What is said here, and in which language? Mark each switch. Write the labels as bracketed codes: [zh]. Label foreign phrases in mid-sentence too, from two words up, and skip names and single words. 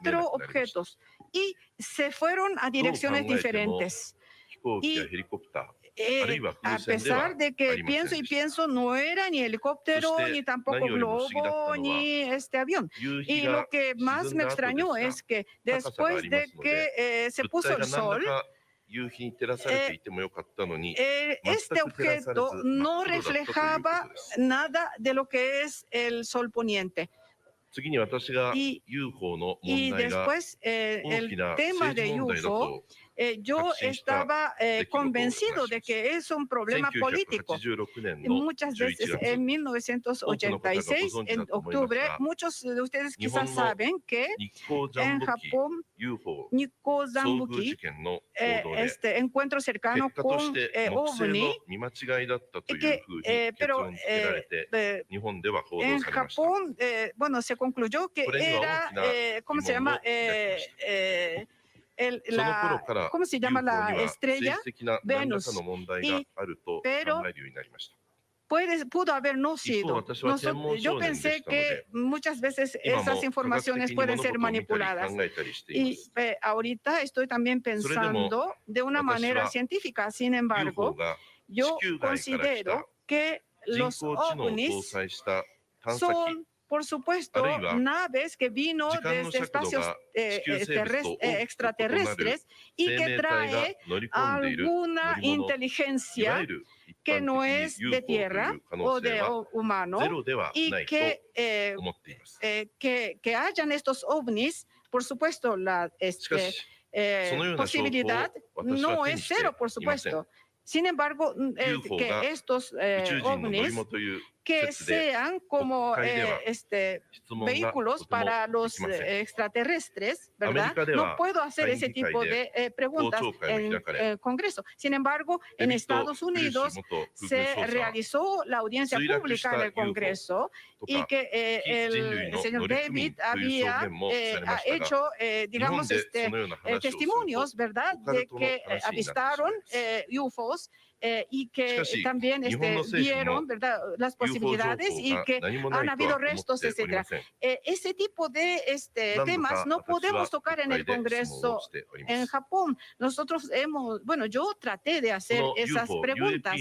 [ja] くなりました。 [es] objetos y se fueron a [ja] どう考 [es] direcciones [ja] えても [es] diferentes. [ja] 飛行機やヘリコプター、あるいは [es] A [ja] 風船では [es] pesar de [ja] あ [es] que [ja] りません [es] pienso [ja] で [es] y [ja] した。 [es] pienso, no era ni helicóptero, Usted, ni tampoco [ja] 何よりも不思議だったのは、 [es] globo, ni este avión. [ja] 夕 [es] Y [ja] 日 [es] lo [ja] が [es] que más [ja] 沈ん [es] me [ja] だ後 [es] extrañó [ja] で [es] es [ja] す [es] que [ja] が、高さがあ [es] después [ja] りま [es] de [ja] すので、 [es] que se [ja] 物 [es] puso [ja] 体 [es] el [ja] が何 [es] sol, [ja] らか夕日に照らされていてもよかったのに、 [es] este [ja] 全く照らされず [es] objeto no [ja] 真っ黒だったということ [es] reflejaba [ja] です。 [es] nada de lo que es el sol poniente. [ja] 次に私が [es] Y [ja] UFO の [es] Y [ja] 問題が [es] después [ja] 大き [es] el [ja] な [es] tema [ja] 政 [es] de [ja] 治問題だ [es] UFO, [ja] と [es] yo [ja] 確信した [es] estaba [ja] 出来事を [es] convencido [ja] 話し [es] de [ja] ます。 [es] que es un problema político. [ja] 1986 年の [es] Muchas [ja] 11 [es] veces [ja] 月、 [es] en [ja] 多くの方がご存知だと思いますが、 [es] 1986, en octubre, muchos de ustedes [ja] 日本 [es] quizás [ja] の [es] saben que [ja] 日航ジャ [es] en [ja] ンボ機 [es] Japón, [ja] UFO [es] Nikko [ja] 遭遇事 [es] Zambuki, [ja] 件の報道で、 [es] este encuentro [ja] 結 [es] cercano [ja] 果と [es] con [ja] して木星 [es] OVNI, [ja] の見間違いだったという [es] que, [ja] ふうに結 [es] pero [ja] 論付けられて、日本では報道 [es] en [ja] されました。 [es] Japón, bueno, se concluyó que [ja] これには [es] era, [ja] 大きな [es] ¿cómo se [ja] 疑問を [es] llama? [ja] 抱きました。 その頃 [es] La, [ja] から [es] ¿cómo se llama [ja] UFO に [es] la [ja] は政 [es] estrella? [ja] 治的な何ら [es] Venus. [ja] かの問題があると考 [es] pero [ja] えるようになりました。 [es] pudo haber no sido. [ja] 私は天文 [es] Yo [ja] 少年で [es] pensé [ja] したので、 [es] que muchas veces [ja] 今も [es] esas [ja] 科学 [es] informaciones [ja] 的に [es] pueden [ja] 物 [es] ser [ja] 事を見たり [es] manipuladas. [ja] 考えたりしていま [es] Y [ja] す。 [es] ahorita estoy también [ja] それでも [es] pensando de una [ja] 私 [es] manera [ja] は [es] científica. Sin [ja] UFO [es] embargo, [ja] が [es] yo [ja] 地球外から来た [es] considero que [ja] 人 [es] los [ja] 工知能を搭 [es] ovnis [ja] 載した探査機 [es] son, por supuesto, [ja] あるいは [es] naves que vino [ja] 時間の [es] desde [ja] 尺度 [es] espacios [ja] が地球生物と大きく異なる [es] extraterrestres y [ja] 生 [es] que [ja] 命体が [es] trae [ja] 乗り込んでいる乗 [es] alguna [ja] り物、いわ [es] inteligencia [ja] ゆる一 [es] que [ja] 般 [es] no [ja] 的 [es] es [ja] に [es] de [ja] UFO とい [es] tierra [ja] う可能 [es] o [ja] 性 [es] de [ja] は [es] humano [ja] ゼロでは [es] y [ja] ないと [es] que, [ja] 思っています。 [es] que hayan estos ovnis, por supuesto, la [ja] しかし、そのような証拠を [es] posibilidad [ja] 私は [es] no [ja] 手 [es] es [ja] にして [es] cero, por [ja] いません。 [es] supuesto. Sin embargo, [ja] UFO が [es] que estos [ja] 宇宙人の乗り [es] ovnis [ja] 物という [es] que [ja] 説で [es] sean como [ja] 国会では [es] este [ja] 質問がと [es] vehículos [ja] ても [es] para [ja] で [es] los [ja] きません。 [es] extraterrestres, [ja] アメリ [es] ¿verdad? [ja] カで [es] No [ja] は [es] puedo hacer [ja] 下 [es] ese [ja] 院議会 [es] tipo [ja] で [es] de preguntas [ja] 公聴会も [es] en [ja] 開かれ、 [es] el Congreso. Sin embargo, [ja] デ [es] en [ja] ビッド・ [es] Estados [ja] ブルーシ [es] Unidos [ja] 元空軍 [es] se [ja] 少佐は [es] realizó la audiencia [ja] 墜落 [es] pública [ja] した [es] en el [ja] UFO [es] Congreso [ja] と [es] y [ja] か [es] que [ja] 非人類 [es] el [ja] の [es] señor [ja] 乗組 [es] David [ja] という証 [es] había [ja] 言もされま [es] ha [ja] したが、 [es] hecho, [ja] 日本 [es] digamos, [ja] でそのような話をすると [es] testimonios, ¿verdad? [ja] オカ [es] De [ja] ルトの [es] que [ja] 話になってしまい [es] avistaron [ja] ます。 [es] UFOs y que también vieron, ¿verdad?, las posibilidades y que han habido restos, etcétera. Ese tipo de temas no podemos tocar en el Congreso en Japón. Nosotros yo traté de hacer esas preguntas.